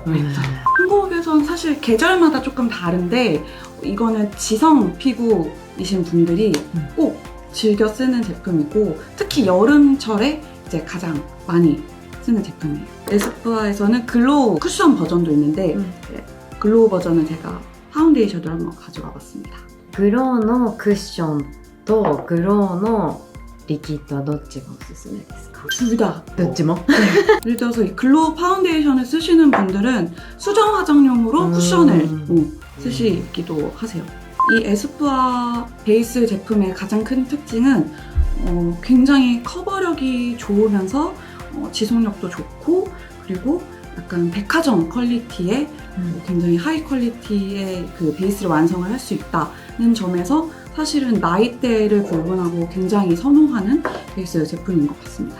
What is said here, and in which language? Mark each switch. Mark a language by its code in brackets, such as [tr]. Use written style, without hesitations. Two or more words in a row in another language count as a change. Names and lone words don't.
[ko] 한국에선 사실 계절마다 조금 다른데, 이거는 지성 피부이신 분들이 꼭 즐겨 쓰는 제품이고, 특히 여름철에 이제 가장 많이 쓰는 제품이에요. 에스쁘아에서는 글로우 쿠션 버전도 있는데, 글로우 버전은 제가 파운데이션을 한번 가져와 봤습니다. [ja] グローのクッションとグローのリキッドはどっちがおすすめですか？ [ko] 둘 다. [ja] どっちも [ko] 예를 들어서 이 글로우 파운데이션을 쓰시는 분들은 수정 화장용으로 쿠션을 쓰시기도 하세요. 이 에스쁘아 베이스 제품의 가장 큰 특징은 굉장히 커버력이 좋으면서 지속력도 좋고, 그리고 약간 백화점 퀄리티의 굉장히 하이 퀄리티의 그 베이스를 완성을 할 수 있다는 점에서 사실은 나이대를 구분하고 굉장히 선호하는 베이스 제품인 것 같습니다.